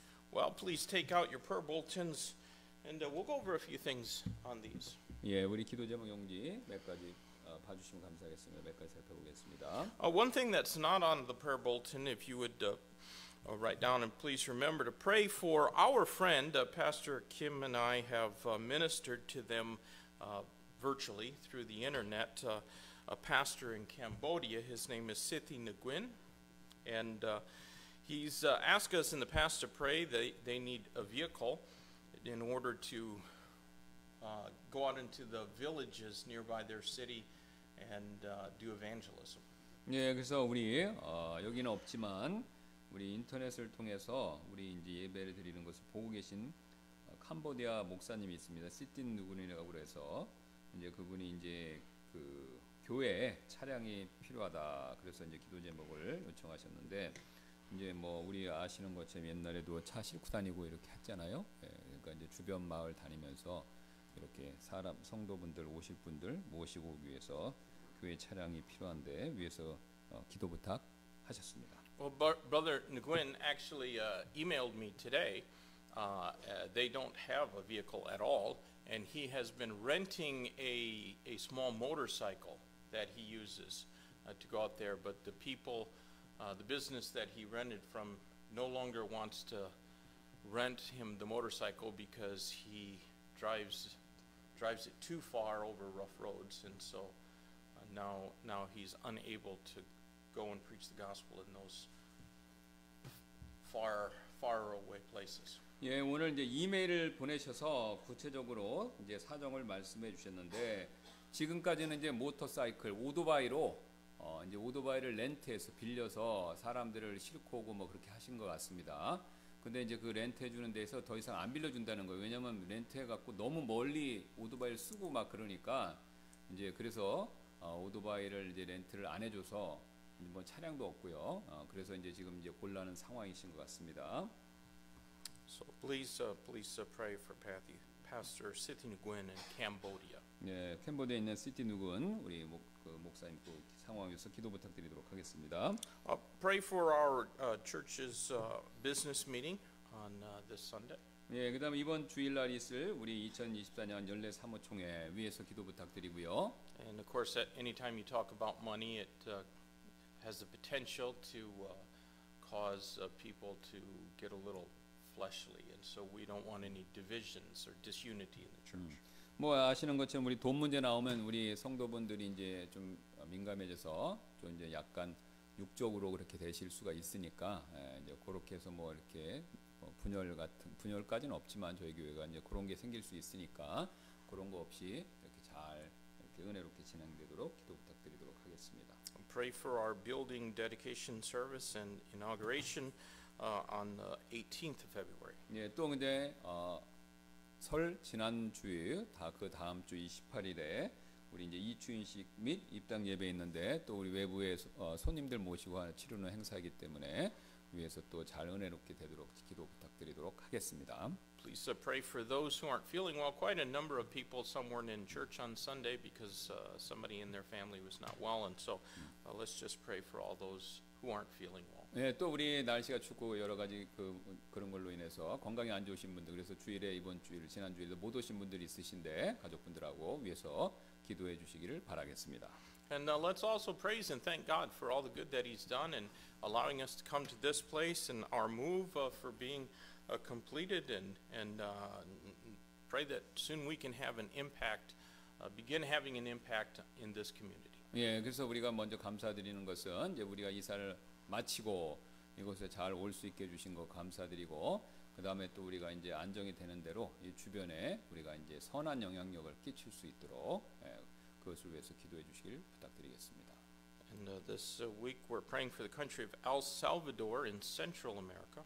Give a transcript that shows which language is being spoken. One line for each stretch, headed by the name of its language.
English: Well, please take out your prayer bulletins, and we'll go over a few things on these.
Korean: 예, 우리 기도 제목 용지 몇 가지 봐주시면 감사하겠습니다. 몇 가지 살펴보겠습니다.
English: One thing that's not on the prayer bulletin, if you would write down and please remember to pray for our friend, Pastor Kim and I have ministered to them virtually through the internet. A pastor in Cambodia, his name is Sithi Nguyen, and he's asked us in the past to pray. They need a vehicle in order to go out into the villages nearby their city and do evangelism.
Korean: 예, 그래서 우리 여기는 없지만 우리 인터넷을 통해서 우리 이제 예배를 드리는 것을 보고 계신 캄보디아 목사님이 있습니다. 시틴 누군이라고 그래서 이제 그분이 이제 그 교회에 차량이 필요하다. 그래서 이제 기도 제목을 요청하셨는데 이제 뭐 우리 아시는 것처럼 옛날에도 차 싣고 다니고 이렇게 했잖아요. 예, 그러니까 이제 주변 마을 다니면서 이렇게 사람 성도분들 오실 분들 모시고 오기 위해서 교회 차량이 필요한데 위해서 기도 부탁하셨습니다.
English: Well, Brother Nguyen actually emailed me today. They don't have a vehicle at all, and he has been renting a small motorcycle that he uses to go out there. But the people, the business that he rented from, no longer wants to rent him the motorcycle because he drives it too far over rough roads, and so now he's unable to go and preach the gospel in those far away places.
Korean: 예, 오늘 이제 이메일을 보내셔서 구체적으로 이제 사정을 말씀해 주셨는데 지금까지는 이제 모터사이클 오토바이로 이제 오토바이를 렌트해서 빌려서 사람들을 싣고 오고 뭐 그렇게 하신 것 같습니다. 근데 이제 그 렌트해 주는 데서 더 이상 안 빌려준다는 거예요. 왜냐면 렌트해 갖고 너무 멀리 오토바이를 쓰고 막 그러니까 이제 그래서 오토바이를 이제 렌트를 안 해줘서 뭐 차량도 없고요. 그래서 이제 지금 이제 곤란한 상황이신 것 같습니다.
English: So please pray for Pastor Sithi Nguyen in Cambodia.
Korean: 예, 캄보디아에 있는 시티 누군 우리 목사님 또 상황에서 기도 부탁드리도록 하겠습니다.
English: Pray for our church's business meeting on this Sunday.
Korean: 예, 그다음 이번 주일날 있을 우리 2024년 연례 사무총회 위해서 기도 부탁드리고요.
English: And of course, anytime you talk about money, it has the potential to cause people to get a little fleshly, and so we don't want any divisions or disunity in the church.
Korean: 뭐 아시는 것처럼 우리 돈 문제 나오면 우리 성도분들이 이제 좀 민감해져서 좀 이제 약간 육적으로 그렇게 되실 수가 있으니까 이제 그렇게 해서 뭐 이렇게 분열까지는 없지만 저희 교회가 이제 그런 게 생길 수 있으니까 그런 거 없이 이렇게 잘 이렇게 은혜롭게 진행되도록 기도 부탁드리도록 하겠습니다.
English: Pray for our building dedication service and inauguration on the 18th of February.
Korean: 예, 또 근데 설 지난 주일 그 다음 주 28일에 우리 이제 이추인식 및 입당 예배 있는데 또 우리 외부에 손님들 모시고 치르는 행사이기 때문에 위해서 또 잘 은혜롭게 되도록 기도 부탁드리도록 하겠습니다.
English: Please pray for those who aren't feeling well. Quite a number of people, some weren't in church on Sunday because somebody in their family was not well, and so let's just pray for all those who aren't feeling well.
Korean: 예, 또 우리 날씨가 춥고 여러 가지 그런 걸로 인해서 건강이 안 좋으신 분들, 그래서 주일에 이번 주일, 지난 주일도 못 오신 분들이 있으신데 가족분들하고 위해서 기도해 주시기를 바라겠습니다.
English: And let's also praise and thank God for all the good that He's done and allowing us to come to this place and our move for being completed and pray that soon we can have an impact, begin having an impact in this community.
Korean: 예, 그래서 우리가 먼저 감사드리는 것은 이제 우리가 이사를 마치고 이곳에 잘 올 수 있게 해주신 거 감사드리고 그 다음에 또 우리가 이제 안정이 되는 대로 이 주변에 우리가 이제 선한 영향력을 끼칠 수 있도록 그것을 위해서 기도해 주시길 부탁드리겠습니다.
English: And this week we're praying for the country of El Salvador in Central America.